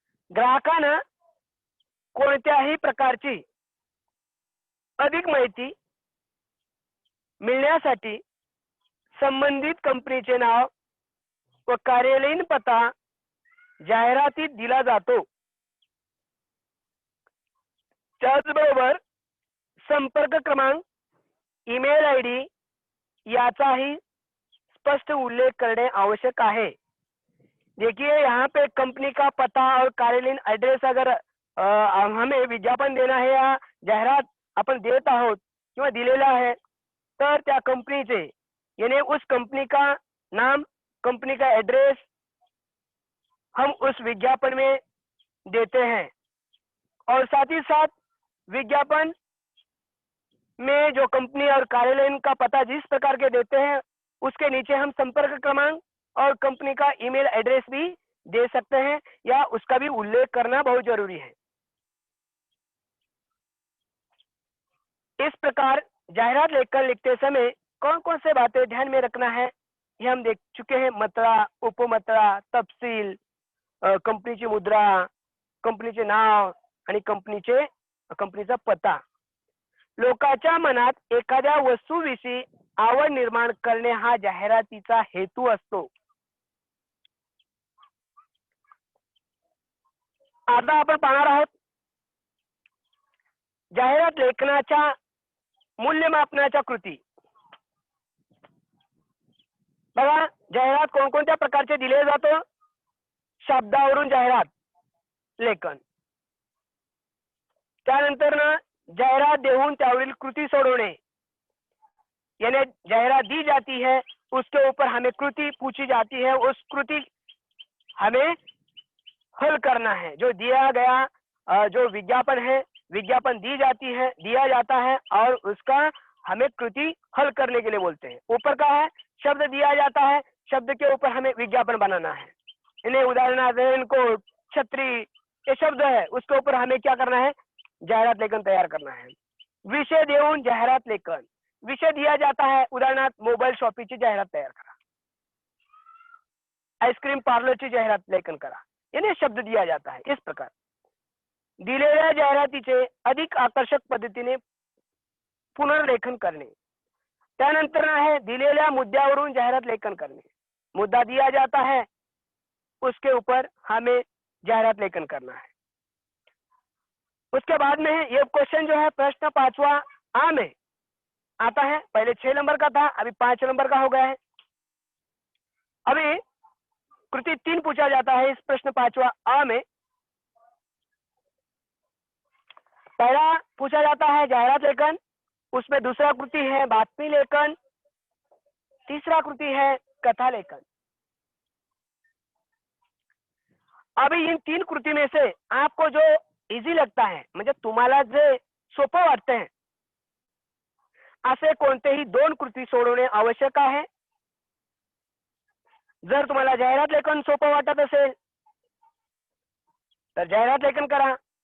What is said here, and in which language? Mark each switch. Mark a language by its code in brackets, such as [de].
[mr] ग्राहकांना कोणत्याही प्रकारची अधिक माहिती मिळण्यासाठी संबंधित कंपनीचे नाव व कार्यालयीन पत्ता जाहिरातीत दिला जातो। त्याचबरोबर संपर्क क्रमांक, ईमेल आईडी याचाही स्पष्ट उल्लेख [hi] करने आवश्यक है। देखिए यहाँ पे कंपनी का पता और कार्यालयीन एड्रेस अगर हमें विज्ञापन देना है या [mr] जाहिरात अपन देत आहोत किंवा दिलेला है, तर त्या कंपनीचे [hi] यानी उस कंपनी का नाम, कंपनी का एड्रेस हम उस विज्ञापन में देते हैं। और साथ ही साथ विज्ञापन में जो कंपनी और कार्यालय का पता जिस प्रकार के देते हैं उसके नीचे हम संपर्क क्रमांक और कंपनी का ईमेल एड्रेस भी दे सकते हैं या उसका भी उल्लेख करना बहुत जरूरी है। इस प्रकार जाहिरात लेकर लिखते समय कौन कौन से बातें ध्यान में रखना है ये हम देख चुके हैं। [mr] मतळा, उपमतळा, तपशील, कंपनीची मुद्रा, कंपनीचे नाव आणि कंपनीचा पत्ता। लोकांच्या मनात एखाद्या वस्तूविषयी आवड निर्माण करणे हा जाहिरातीचा हेतू असतो। आता आपण पाहणार आहोत जाहिरात लेखनाच्या मूल्यमापनाच्या कृती. बघा, जाहिरात कोणकोणत्या प्रकारचे दिले जातो? शब्दावरून जाहिरात लेखन, त्यानंतर ना जाहिरात देऊन त्यावरील कृती सोडवणे, [hi] यानी जाहिरात दी जाती है, उसके ऊपर हमें कृति पूछी जाती है, उस कृति हमें हल करना है. जो दिया गया जो विज्ञापन है, विज्ञापन दी जाती है, दिया जाता है और उसका हमें कृति हल करने के लिए बोलते हैं. ऊपर का है शब्द दिया जाता है, शब्द के ऊपर हमें विज्ञापन बनाना है. इन्हें उदाहरणार्थ इनको छतरी ये शब्द है, उसके ऊपर हमें क्या करना है? जाहिरात लेखन तैयार करना है. [mr] विषय देऊन जाहिरात लेखन, [hi] विषय दिया जाता है, [mr] उदाहरणार्थ मोबाईल शॉपीची जाहिरात तयार करा, आईस्क्रीम पार्लरची जाहिरात लेखन करा, [hi] यानी शब्द दिया जाता है. इस प्रकार [mr] दिलेल्या जाहिरातीचे अधिक आकर्षक पद्धतीने पुनर्लेखन करणे. त्यानंतर आहे दिलेल्या मुद्द्यावरून जाहिरात लेखन करणे. [hi] मुद्दा दिया जाता है, उसके ऊपर हमें जाहिरात लेखन करना है. उसके बाद में है ये क्वेश्चन जो है प्रश्न 5वां आ में आता है. पहले 6 नंबर का था, अभी 5 नंबर का हो गया है. अभी कृति 3 पूछा जाता है इस प्रश्न 5वां आ में. पहला पूछा जाता है जाहिरात लेखन, उसमें दूसरा कृति है बातमी लेखन, तीसरा कृति है कथा लेखन. अभी इन 3 कृति में से आपको जो इजी लगता है, [mr] म्हणजे तुम्हाला जे सोपं वाटतं असे कोणतेही 2 कृती सोडवणे आवश्यक आहे. जर तुम्हाला जाहिरात लेखन सोपं वाटत असेल तर जाहिरात लेखन करा.